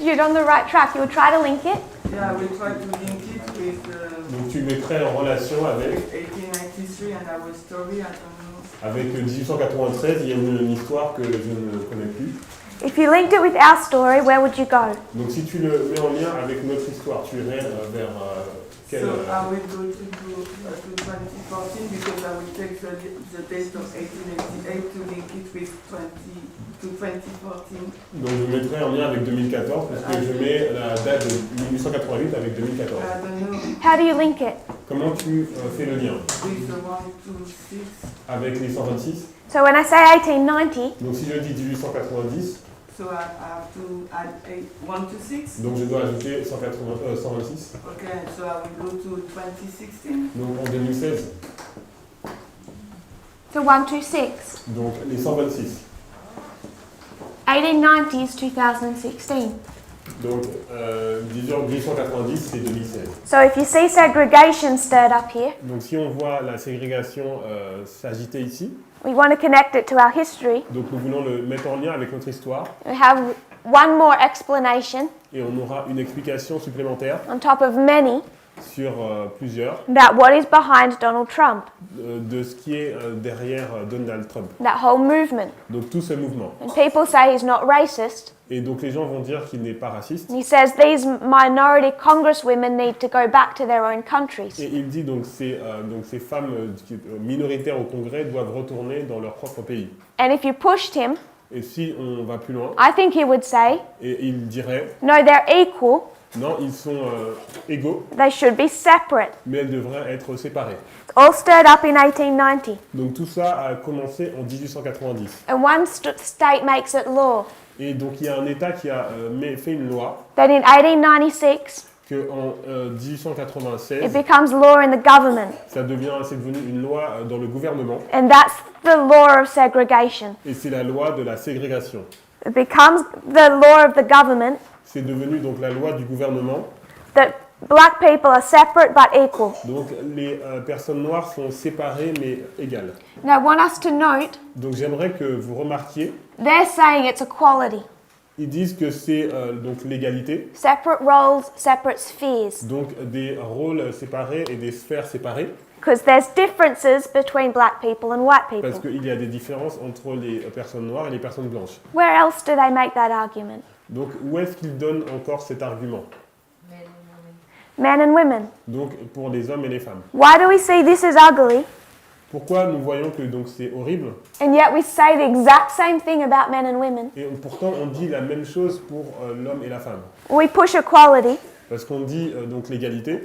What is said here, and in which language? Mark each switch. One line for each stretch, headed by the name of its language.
English: You're on the right track. You would try to link it. Yeah, I will try to link it with
French: Donc tu mettrais en relation avec
English: 1893 and our story. I don't know.
French: avec 1893, il y a une histoire que je ne connais plus.
English: If you linked it with our story, where would you go?
French: Donc si tu le mets en lien avec notre histoire, tu irais vers quel...
English: So I will go to 2014 because I will take the date of 1888 to link it with 2014.
French: Donc je mettrai en lien avec 2014 parce que je mets la date de 1888 avec 2014.
English: I don't know. How do you link it?
French: Comment tu fais le lien?
English: With the 126.
French: Avec les 126.
English: So when I say 1890,
French: Donc si je dis 1890,
English: So I have to add 126.
French: donc je dois ajouter 126.
English: Okay, so I will go to 2016.
French: Donc en 2016,
English: so 126.
French: donc les 126.
English: 1890s 2016.
French: Donc, disons 1890, c'est 2016.
English: So if you see segregation stirred up here,
French: Donc, si on voit la ségrégation s'agiter ici,
English: we want to connect it to our history.
French: donc nous voulons le mettre en lien avec notre histoire,
English: We have one more explanation
French: et on aura une explication supplémentaire
English: on top of many
French: sur plusieurs
English: about what is behind Donald Trump,
French: de ce qui est derrière Donald Trump.
English: that whole movement.
French: Donc, tout ce mouvement.
English: And people say he's not racist.
French: Et donc, les gens vont dire qu'il n'est pas raciste.
English: And he says these minority congresswomen need to go back to their own countries.
French: Et il dit donc ces femmes minoritaires au Congrès doivent retourner dans leur propre pays.
English: And if you pushed him,
French: Et si on va plus loin,
English: I think he would say,
French: et il dirait,
English: no, they're equal,
French: non, ils sont égaux,
English: they should be separate.
French: mais elles devraient être séparées.
English: It's all stirred up in 1890.
French: Donc tout ça a commencé en 1890.
English: And one state makes it law.
French: Et donc il y a un État qui a fait une loi
English: Then in 1896,
French: qu'en
English: it
French: 1896,
English: becomes law in the government.
French: c'est devenu une loi dans le gouvernement,
English: And that's the law of segregation.
French: et c'est la loi de la ségrégation.
English: It becomes the law of the government
French: C'est devenu donc la loi du gouvernement.
English: that black people are separate but equal.
French: Donc les personnes noires sont séparées mais égales.
English: Now I want us to note,
French: Donc j'aimerais que vous remarquiez,
English: they're saying it's equality.
French: ils disent que c'est donc l'égalité,
English: Separate roles, separate spheres.
French: donc des rôles séparés et des sphères séparées,
English: Because there's differences between black people and white
French: parce
English: people.
French: qu'il y a des différences entre les personnes noires et les personnes blanches.
English: Where else do they make that argument?
French: Donc où est-ce qu'ils donnent encore cet argument?
English: Men and women.
French: Donc pour les hommes et les femmes.
English: Why do we see this as ugly,
French: Pourquoi nous voyons que donc c'est horrible
English: and yet we say the exact same thing about men and women?
French: et pourtant on dit la même chose pour l'homme et la femme?
English: We push equality,
French: Parce qu'on dit donc l'égalité,